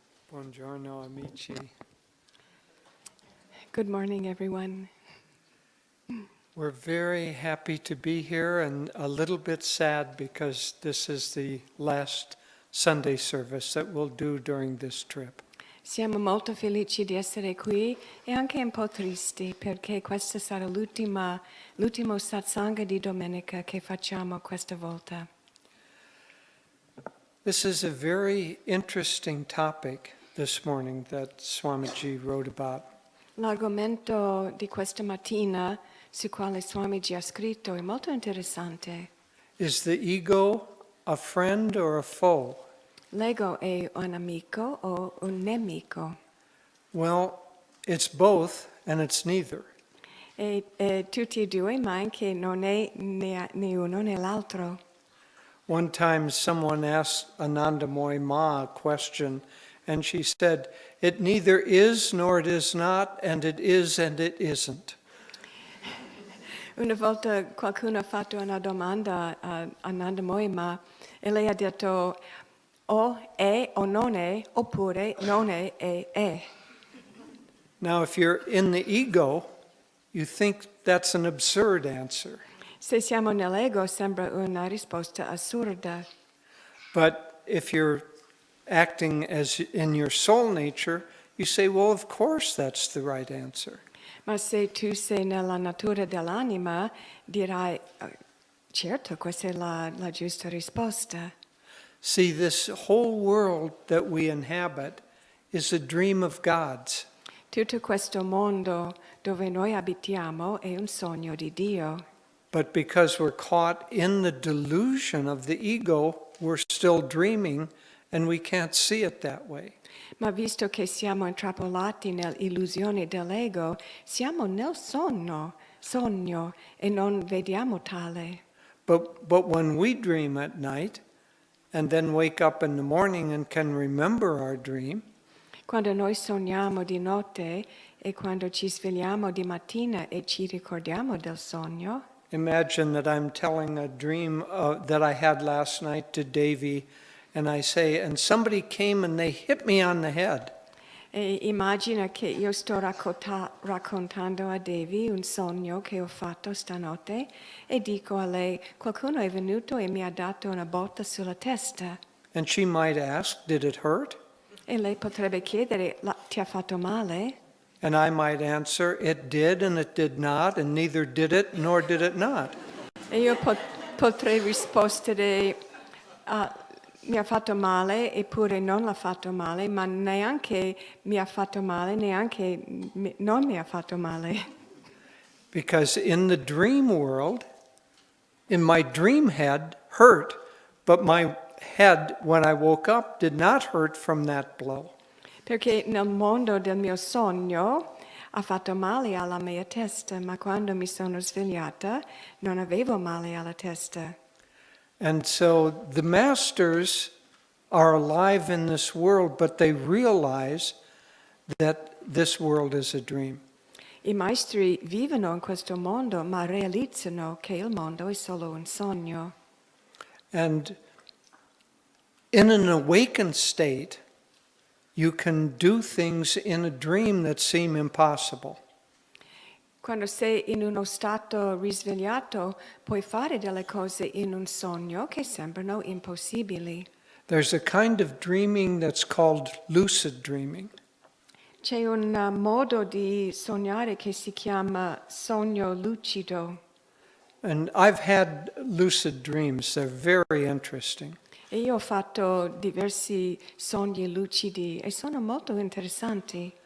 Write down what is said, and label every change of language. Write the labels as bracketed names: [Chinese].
[Italian] Buongiorno, amici. [English] Good morning, everyone. We're very happy to be here and a little bit sad because this is the last Sunday service that we'll do during this trip. [Italian] Siamo molto felici di essere qui e anche un po' tristi perché questa sarà l'ultimo satsang di domenica che facciamo questa volta. [English] This is a very interesting topic this morning that Swamiji wrote about. [Italian] L'argomento di questa mattina su quale Swamiji ha scritto è molto interessante. [English] Is the ego a friend or a foe? [Italian] L'ego è un amico o un nemico? [English] Well, it's both and it's neither. [Italian] È tutti e due, ma anche non è né uno né l'altro. [English] One time someone asked Anandamoy Ma a question, and she said, "It neither is nor it is not, and it is and it isn't." [Italian] Una volta qualcuno ha fatto una domanda a Anandamoy Ma e lei ha detto O è o non è, oppure non è e è. [English] Now, if you're in the ego, you think that's an absurd answer. [Italian] Se siamo nell'ego sembra una risposta assurda, [English] But if you're acting as in your soul nature, you say, well, of course that's the right answer. [Italian] ma se tu sei nella natura dell'anima dirai, certo, questa è la giusta risposta. [English] See, this whole world that we inhabit is a dream of God's. [Italian] Tutto questo mondo dove noi abitiamo è un sogno di Dio. [English] But because we're caught in the delusion of the ego, we're still dreaming and we can't see it that way. [Italian] Ma visto che siamo intrappolati nell'illusione dell'ego, siamo nel sogno e non vediamo tale. [English] But when we dream at night and then wake up in the morning and can remember our dream, [Italian] Quando noi sogniamo di notte e quando ci svegliamo di mattina e ci ricordiamo del sogno, [English] imagine that I'm telling a dream that I had last night to Devi, and I say, and somebody came and they hit me on the head. [Italian] e immagina che io sto raccontando a Devi un sogno che ho fatto stanotte e dico a lei, qualcuno è venuto e mi ha dato una botta sulla testa. [English] And she might ask, did it hurt? [Italian] E lei potrebbe chiedere, ti ha fatto male? [English] And I might answer, it did and it did not, and neither did it nor did it not. [Italian] E io potrei rispondere, mi ha fatto male eppure non l'ha fatto male, ma neanche mi ha fatto male, neanche non mi ha fatto male. [English] Because in the dream world, in my dream head, hurt, but my head, when I woke up, did not hurt from that blow. [Italian] Perché nel mondo del mio sogno ha fatto male alla mia testa, ma quando mi sono svegliata non avevo male alla testa. [English] And so the masters are alive in this world, but they realize that this world is a dream. [Italian] I maestri vivono in questo mondo, ma realizzano che il mondo è solo un sogno. [English] And in an awakened state, you can do things in a dream that seem impossible. [Italian] Quando sei in uno stato risvegliato, puoi fare delle cose in un sogno che sembrano impossibili. [English] There's a kind of dreaming that's called lucid dreaming. [Italian] C'è un modo di sognare che si chiama sogno lucido. [English] And I've had lucid dreams. They're very interesting. [Italian] E io ho fatto diversi sogni lucidi e sono molto interessanti.